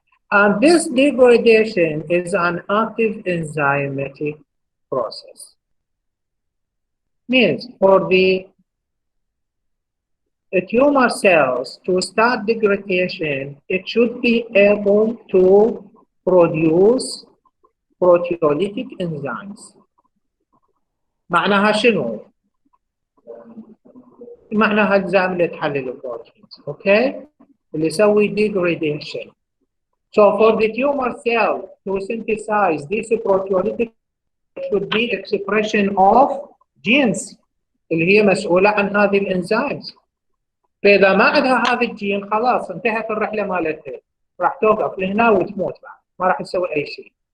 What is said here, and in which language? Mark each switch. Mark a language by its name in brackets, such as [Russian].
[English] And this degradation is an active enzymatic process. Means for the tumor cells to start degradation, it should be able to produce proteolytic enzymes. [Arabic] معناها شنو؟ معناها الانزيم اللي تحلل البروتينز، اوكي؟ اللي يسوي degradation. [English] So for the tumor cell to synthesize this proteolytic, should be expression of genes [Arabic] اللي هي مسؤولة عن هذه الانزيمز. فاذا ما عندها هذا الجين خلاص انتهت الرحله مالتها، راح توقف لهنا وتموت بعد، ما راح تسوي اي شيء.